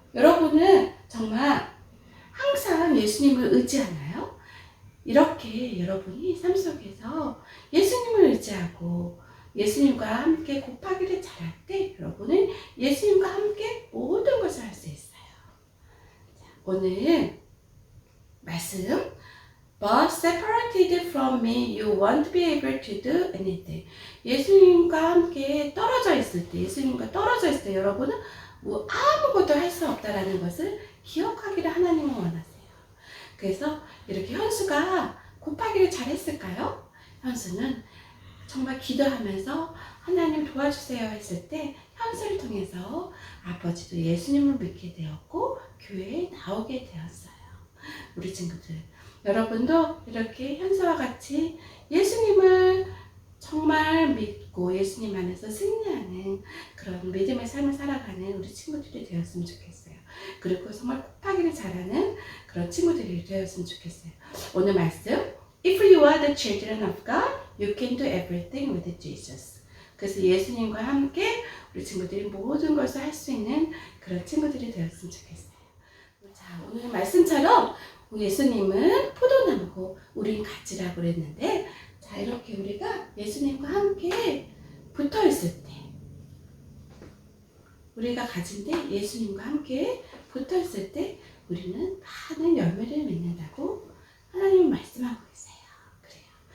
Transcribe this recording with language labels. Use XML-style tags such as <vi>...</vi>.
<ko>여러분은 정말 항상 예수님을 의지하나요? 이렇게 여러분이 삶 속에서 예수님을 의지하고 예수님과 함께 곱하기를 잘할 때 여러분은 예수님과 함께 모든 것을 할 수 있어요. 자, 오늘 말씀</ko> <en>But separated from me, you won't be able to do anything.</en> <ko>예수님과 함께 떨어져 있을 때 여러분은 아무것도 할 수 없다라는 것을 기억하기를 하나님은 원하세요. 그래서 이렇게 현수가 곱하기를 잘했을까요? 현수는 정말 기도하면서 하나님 도와주세요 했을 때 현수를 통해서 아버지도 예수님을 믿게 되었고 교회에 나오게 되었어요. 우리 친구들, 여러분도 이렇게 현수와 같이 예수님을 정말 믿고 예수님 안에서 승리하는 그런 믿음의 삶을 살아가는 우리 친구들이 되었으면 좋겠어요. 그리고 정말 곱하기를 잘하는 그런 친구들이 되었으면 좋겠어요. 오늘 말씀,</ko> <en>If you are the children of God, you can do everything with Jesus.</en> <ko>그래서 예수님과 함께 우리 친구들이 모든 것을 할 수 있는 그런 친구들이 되었으면 좋겠어요. 자, 오늘 말씀처럼 예수님은 포도나무고 우린 가지라고 그랬는데, 자, 이렇게 우리가 예수님과 함께 붙어 있을 때, 우리가 가진데 예수님과 함께 붙어 있을 때 우리는 많은 열매를 맺는다고 하나님은 말씀하고 계세요. 그래요.</ko>